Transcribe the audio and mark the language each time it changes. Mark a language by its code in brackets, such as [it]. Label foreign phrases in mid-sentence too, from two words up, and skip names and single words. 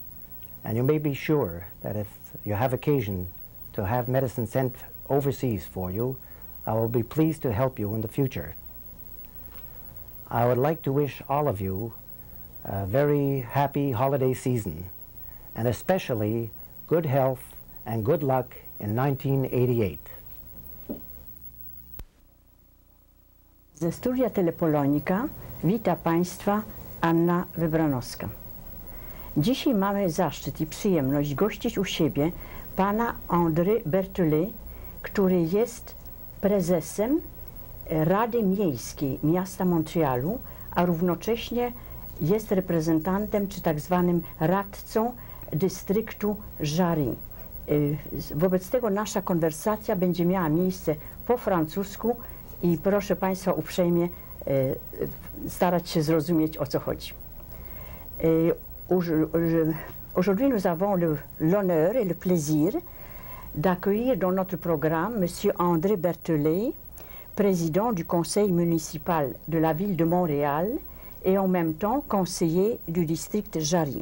[en] And you may be sure that if you have occasion to have medicine sent overseas for you, I will be pleased to help you in the future. I would like to wish all of you a very happy holiday season, and especially good health and good luck in 1988. [pl] Ze studia Telepolonika wita Państwa Anna Wybranowska. Dzisiaj mamy zaszczyt i przyjemność gościć u siebie pana André Berthollet, który jest prezesem Rady Miejskiej Miasta Montrealu, a równocześnie jest reprezentantem czy tak zwanym radcą dystryktu Jarry. Wobec tego nasza konwersacja będzie miała miejsce po francusku i proszę Państwa uprzejmie starać się zrozumieć, o co chodzi. [fr] Aujourd'hui, nous avons l'honneur et le plaisir d'accueillir dans notre programme M. André Berthollet, président du conseil municipal de la ville de Montréal et en même temps conseiller du district Jarry.